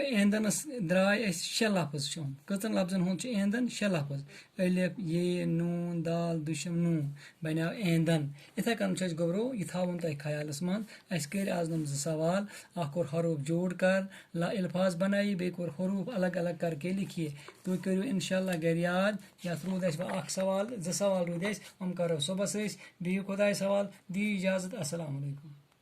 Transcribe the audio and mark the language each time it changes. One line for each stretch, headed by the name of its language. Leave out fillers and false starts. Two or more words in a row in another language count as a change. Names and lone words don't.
Kashmiri: ایندَنَس درٛاے اَسہِ 6 لفظ چھُ کٔژَن لفظن ہُنٛد چھُ ایندَن 6 لفظ الف یے نوٗن دال دُچشم نوٗن بَنیو ایندَن یِتھَے کٔنۍ چھُ اَسہِ گوٚبرو یہِ تھاوُن تۄہہِ خیالَس منٛز اَسہِ کٔرۍ آز نۄم 2 سوال اَکھ کوٚر
Urdu: حروٗف جوڑ کر الفاظ بَنٲیہِ
Kashmiri: بیٚیہِ کوٚر
Urdu: حروٗف الگ الگ کر کے لِکھیے
Kashmiri: تُہۍ کٔرِو
Arabic: اِنشاء اللہ
Kashmiri: گَرِ یاد یَتھ روٗد اَسہِ وۄنۍ 1 سوال 2 سوال روٗدۍ اَسہِ یِم کَرو صُبحس أسۍ بِہِو خۄدایَس حوال دِیِو اِجازت
Arabic: اَسَلامُ علیکُم